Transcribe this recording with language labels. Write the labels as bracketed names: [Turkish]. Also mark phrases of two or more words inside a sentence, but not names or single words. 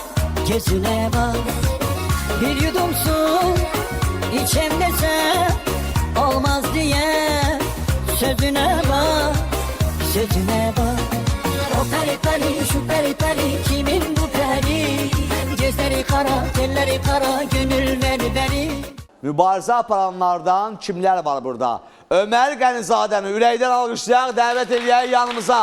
[Turkish] Bir yudum su içem desem olmaz diye sözüne bak. O peri şu peri kimin bu peri? Gözleri kara, telleri kara, gönül beri. [Azerbaijani] Mübarizə aparanlardan kimlər var burada? Ömər Qənizadəni ürəkdən alqışlayaq, dəvət eləyək yanımıza.